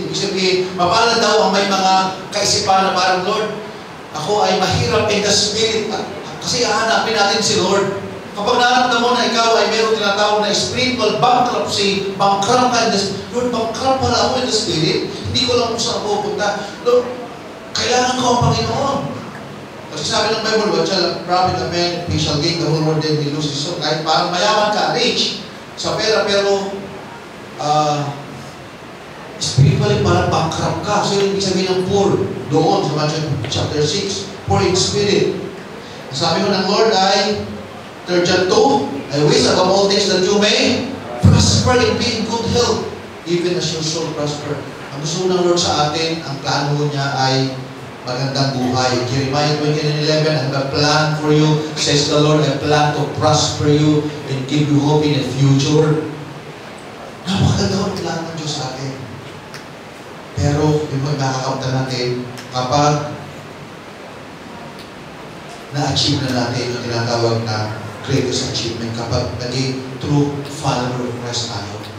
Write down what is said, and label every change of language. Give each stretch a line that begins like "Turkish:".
Filipino: Ibig sabihin, mapalad daw ang may mga kaisipan na parang, Lord, ako ay mahirap
English: in the spirit.
Filipino: Kasi hahanapin natin si Lord. Kapag naramdaman mo na ikaw ay mayroong tinatawag na
English: spiritual bankruptcy,
Filipino: bankrupt ka
English: in the spirit.
Filipino: Lord, bankrupt pala ako
English: in the spirit.
Filipino: Hindi ko lang kung saan pupunta. Lord, kailangan ko ang Panginoon. Kasi sabi ng Bible,
English: what shall profit a man if he shall gain the whole world then he loses his soul?
Filipino: Kahit parang mayaman ka, rich, sa pera, pero spiritually parang bankrupt ka. So yung ibig sabihin ng poor doon sa Matthew chapter 6,
English: poor in spirit.
Filipino: Sabi ko ng Lord ay
English: 3 John 2, I wish above all things that you may prosper and be in good health, even as your soul prosper.
Filipino: Ang gusto ng Lord sa atin, ang plano niya ay magandang buhay.
English: Jeremiah 29:11, I have a plan for you, says the Lord, I plan to prosper you and give you hope in the future.
Filipino: Napakaganda ang plano ng Diyos sa atin. Pero, yung makakakamta natin, kapag na-achieve na natin yung tinatawag na
English: greatest achievement,
Filipino: kapag naging
English: true follower of Christ
Filipino: tayo.